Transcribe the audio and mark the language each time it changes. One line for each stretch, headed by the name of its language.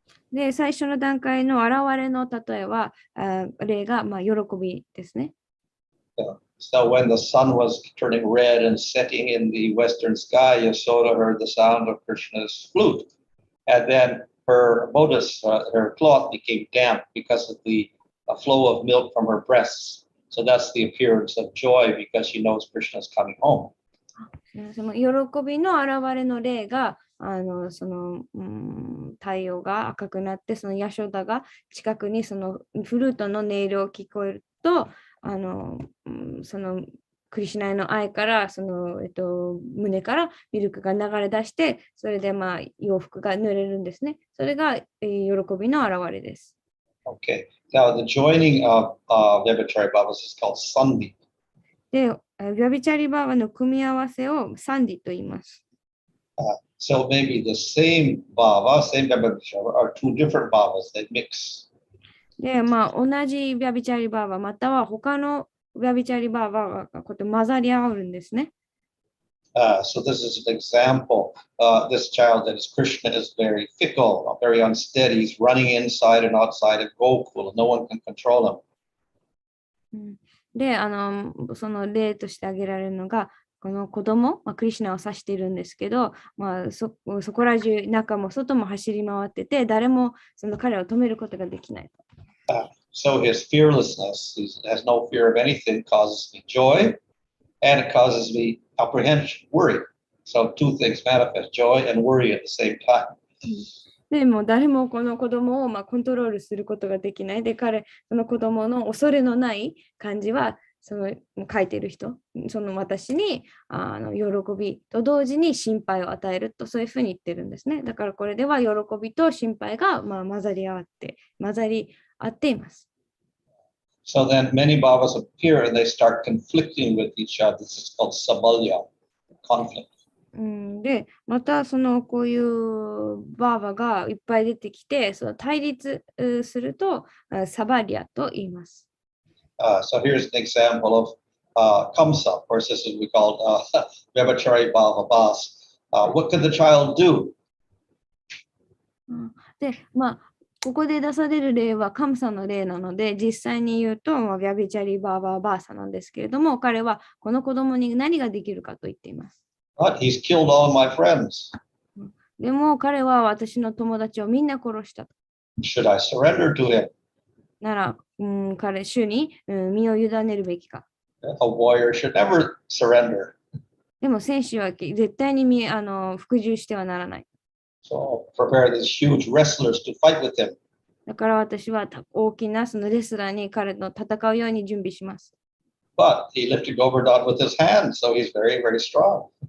Japanese: で、最初の段階の現れの例えは、例が喜びですね。
English: So when the sun was turning red and setting in the western sky, Yasoda heard the sound of Krishna's flute. And then her bodice, her cloth became damp because of the flow of milk from her breasts. So that's the appearance of joy because she knows Krishna's coming home.
Japanese: その喜びの現れの例が、太陽が赤くなって、そのヤショダが近くにそのフルートの音色を聞こえると、そのクリシュナへの愛から、胸からミルクが流れ出して、それで洋服が濡れるんですね。それが、喜びの現れです。
English: Okay. Now, the joining of Vyabhachari Bhavas is called Sandhi.
Japanese: で、ヴィアビチャリバーバの組み合わせをサンディと言います。
English: So maybe the same bhava, same Vyabhachari, are two different bhavas that mix.
Japanese: で、同じヴィアビチャリバーバまたは他のヴィアビチャリバーバがこうやって混ざり合うんですね。
English: So this is an example. This child that is Krishna is very fickle, very unsteady. He's running inside and outside of Gokul. No one can control him.
Japanese: で、その例として挙げられるのが、この子供、クリシュナを指しているんですけど、そこら中、中も外も走り回ってて、誰もその彼を止めることができない。
English: So his fearlessness, he has no fear of anything, causes me joy, and it causes me apprehension, worry. So two things manifest, joy and worry at the same time.
Japanese: でも誰もこの子供をコントロールすることができない。で、その子供の恐れのない感じは、その書いてる人、その私に喜びと同時に心配を与えると、そういうふうに言ってるんですね。だからこれでは喜びと心配が混ざり合っています。
English: So then many bhavas appear and they start conflicting with each other. This is called sabalya, conflict.
Japanese: で、またこういうバーバがいっぱい出てきて、その対立するとサバリアと言います。
English: So here's an example of Kamsa. Of course, this is we call Vyabhachari Bhava Bas. What could the child do?
Japanese: で、ここで出される例はカムサの例なので、実際に言うと、ヴィアビチャリバーバーバーサなんですけれども、彼はこの子供に何ができるかと言っています。
English: But he's killed all my friends.
Japanese: でも彼は私の友達をみんな殺したと。
English: Should I surrender to him?
Japanese: なら、主に身を委ねるべきか。
English: A warrior should never surrender.
Japanese: でも戦士は絶対に服従してはならない。
English: So prepare these huge wrestlers to fight with him.
Japanese: だから私は大きなそのレスラーに彼の戦うように準備します。
English: But he lifted Govardhan with his hand, so he's very, very strong.